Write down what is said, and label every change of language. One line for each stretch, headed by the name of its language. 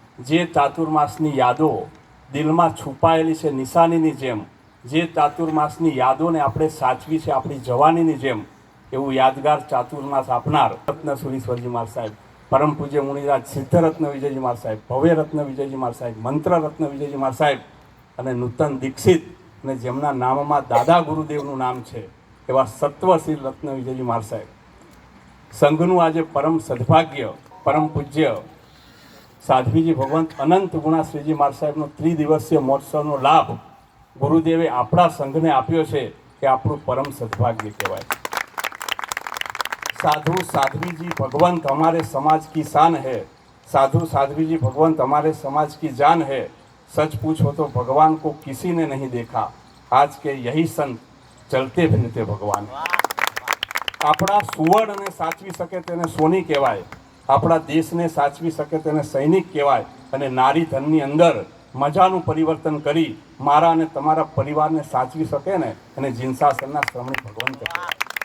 Gujarati: જે ચાતુર્માસની યાદો દિલમાં છુપાયેલી છે નિશાનીની જેમ, જે ચાતુર્માસની યાદોને આપણે સાચવી છે આપણી જવાનીની જેમ, એવું યાદગાર ચાતુર્માસ આપનાર રત્ન સુરીશ્વરજી મહારાજ સાહેબ, પરમ પૂજ્ય મુનિરાજ સિદ્ધરત્ન વિજયજી મહારાજ સાહેબ, ભવ્ય રત્ન વિજયજી મહારાજ સાહેબ, મંત્ર રત્ન વિજયજી મહારાજ સાહેબ અને નૂતન દીક્ષિત, અને જેમના નામમાં દાદા ગુરુદેવનું નામ છે એવા સત્વશીલ રત્ન વિજયજી મહારાજ સાહેબ. સંઘનું આજે પરમ સદભાગ્ય પરમ પૂજ્ય સાધ્વીજી ભગવંત અનંત ગુણાશ્રીજી મહારાજ સાહેબનો 3 દિવસીય મહોત્સવનો લાભ ગુરુદેવે આપણા સંઘને આપ્યો છે કે આપણું પરમ સદભાગ્ય કહેવાય.
Hindi: साधु साध्वी जी भगवंत हमारे समाज की शान है, साधु साध्वी जी भगवंत हमारे समाज की जान है. सच पूछो तो भगवान को किसी ने नहीं देखा, आज के यही संत चलते फिरते भगवान.
Gujarati: આપણા સુવર્ણને સાચવી શકે તેને સોની કહેવાય, આપણા દેશને સાચવી શકે તેને સૈનિક કહેવાય. અને નારી ધનની અંદર મજાનું પરિવર્તન કરી મારા અને તમારા પરિવારને સાચવી શકે ને અને જિનસાસનના શ્રમણી ભગવંત કહેવાય.